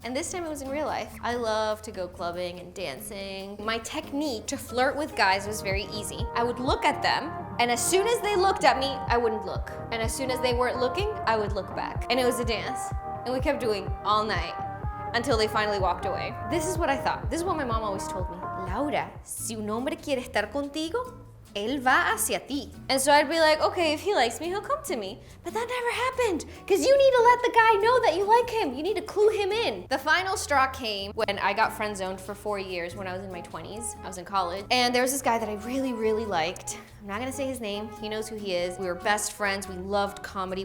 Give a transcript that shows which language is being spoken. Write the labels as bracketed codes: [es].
[en] And this time it was in real life. I love to go clubbing and dancing. My technique to flirt with guys was very easy. I would look at them, and as soon as they looked at me, I wouldn't look. And as soon as they weren't looking, I would look back. And it was a dance. And we kept doing all night until they finally walked away. This is what I thought. This is what my mom always told me. [es] Laura, si un hombre quiere estar contigo, él va hacia ti. [en] And so I'd be like, okay, if he likes me, he'll come to me. But that never happened, because you need to let the guy know that you like him. You need to clue him in. The final straw came when I got friend zoned for 4 years when I was in my 20s. I was in college. And there was this guy that I really, really liked. I'm not gonna say his name. He knows who he is. We were best friends. We loved comedy.